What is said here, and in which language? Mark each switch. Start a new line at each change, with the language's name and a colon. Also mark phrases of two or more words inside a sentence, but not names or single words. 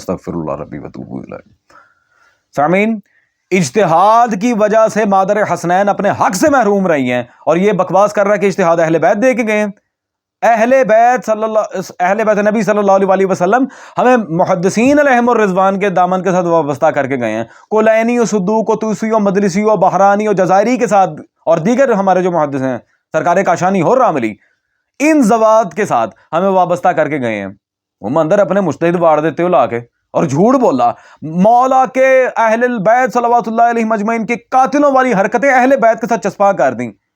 Arabic: استغفر اللہ ربی وتوب الیہ.
Urdu: سامعین اجتہاد کی وجہ سے مادر حسنین اپنے حق سے محروم رہی ہیں، اور یہ بکواس کر رہا ہے کہ اجتہاد اہل بیت دے کے گئے ہیں. اہل بیت نبی
Arabic: صلی اللہ علیہ وسلم
Urdu: ہمیں محدثین
Arabic: علیہم الرضوان
Urdu: کے دامن کے ساتھ وابستہ کر کے گئے ہیں. کلینی و صدوق و توسی و مدلسی و بحرانی و جزائری کے ساتھ، اور دیگر ہمارے جو محدث ہیں، سرکار کاشانی اور راملی، ان زوات کے ساتھ ہمیں وابستہ کر کے گئے ہیں. وہ اندر اپنے مجتہد واڑ دیتے ہو لا کے، اور جھوٹ بولا. مولا کے
Arabic: اہل البیت صلوات اللہ علیہ مجمعین
Urdu: کے قاتلوں والی حرکتیں اہل بیت کے ساتھ چسپاں کر دیں.